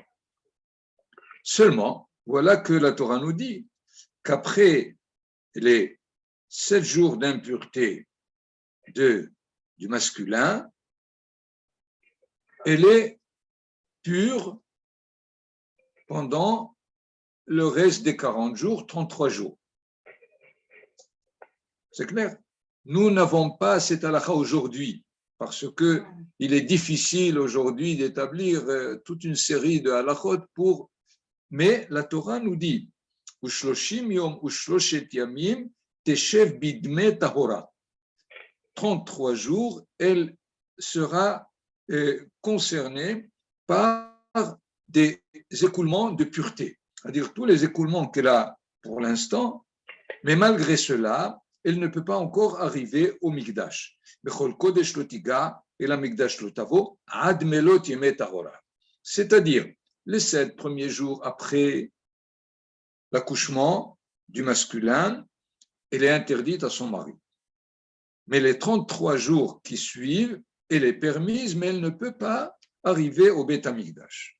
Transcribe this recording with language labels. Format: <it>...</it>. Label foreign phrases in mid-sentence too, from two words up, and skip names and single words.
<fr>Seulement, voilà que la Torah nous dit qu'après les 7 jours d'impureté du masculin, elle est pure pendant le reste des 40 jours, 33 jours. C'est clair? Nous n'avons pas cette halakha aujourd'hui, parce qu'il est difficile aujourd'hui d'établir toute une série de halakhot pour. Mais la Torah nous dit</fr> <he>ושלושים יום ושלשת ימים תשב בדמי טהרה.</he> <fr>33 jours, elle sera concernée par des écoulements de pureté, c'est-à-dire tous les écoulements qu'elle a pour l'instant, mais malgré cela, elle ne peut pas encore arriver au Mikdash.</fr> <he>בכל קודש לא תגע ואל המקדש לא תבוא עד מלאת ימי טהרה.</he> <fr>C'est-à-dire les 7 premiers jours après l'accouchement du masculin, elle est interdite à son mari. Mais les 33 jours qui suivent, elle est permise, mais elle ne peut pas arriver au</fr> <he>בית המקדש.</he>